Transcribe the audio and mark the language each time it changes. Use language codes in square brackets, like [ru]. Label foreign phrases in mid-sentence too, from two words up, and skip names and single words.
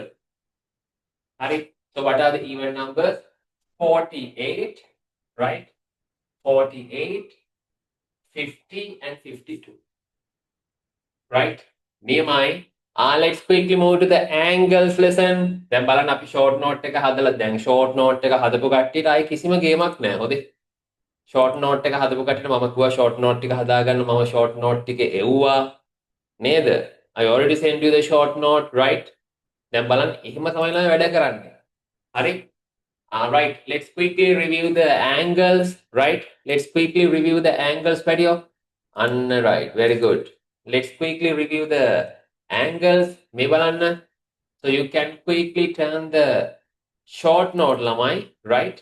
[en] Right? So what are the even numbers? 48, right? 48, 50 and 52. Right? Niyamai. Let's quickly move to the angles lesson. [si] දැන් බලන්න අපි [en] short note [si] එක හදලා දැන් [en] short note [si] එක හදපු කට්ටියට ආයි කිසිම ගේමක් නැහැ. හොඳේ. [en] short note [si] එක හදපු කට්ටියට මම කිව්වා [en] short note [si] ටික හදාගන්න මම [en] short note [si] ටික එව්වා. නේද? [en] I already sent you the short note, right? [si] දැන් බලන්න එහෙම තමයි නේද වැඩ කරන්නේ. හරි? [en] Right, let's quickly review the angles, right? Let's quickly review the angles, Patio. Right, very good. Let's quickly review the angles, Mebalanna. So you can quickly turn the short note, Lamai, right?